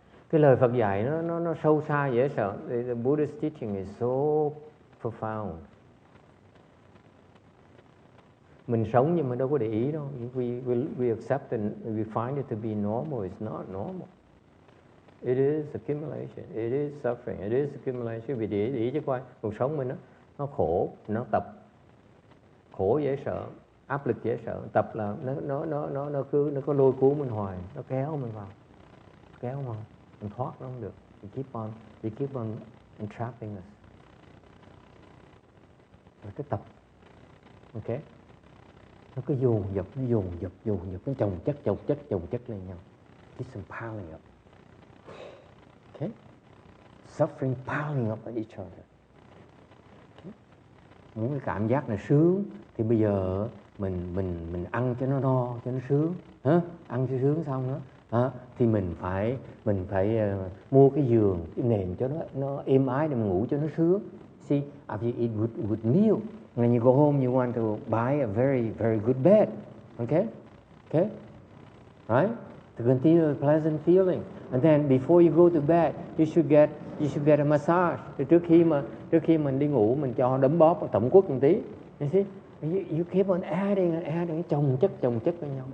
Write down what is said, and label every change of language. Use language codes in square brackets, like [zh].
[vi] Cái lời Phật dạy nó sâu xa dễ sợ. [en] The Buddhist teaching is so profound. [vi] Mình sống nhưng mà đâu có để ý đâu. [en] We accept and we find it to be normal. It's not normal. It is accumulation. It is suffering. It is accumulation. [vi] Vì để ý chứ coi. Cuộc sống mình nó khổ, nó tập. Khổ dễ sợ, áp lực dễ sợ. Tập là nó có lôi cuốn mình hoài, nó kéo mình vào. kéo mà mình thoát nó không được. [en] They keep on entrapping us. [vi] Rồi cái tập, ok, nó cứ dồn dập, nó chồng chất lên nhau. [en] Disempowering up. Okay? Suffering piling up on each other. Okay? [vi] Muốn cái cảm giác này sướng thì bây giờ mình ăn cho nó no, cho nó sướng, hả? Ăn cho sướng xong đó, thì mình phải mua cái giường, cái nền cho nó êm ái để mình ngủ cho nó sướng. [en] See, after you eat good meal, when you go home, you want to buy a very, very good bed. Okay? Right? To continue the pleasant feeling. And then before you go to bed, you should get a massage. [vi] Thì trước khi mình đi ngủ, mình cho đấm bóp, tẩm quất một tí. [en] You see? You keep on adding, [vi] chồng chất với nhau.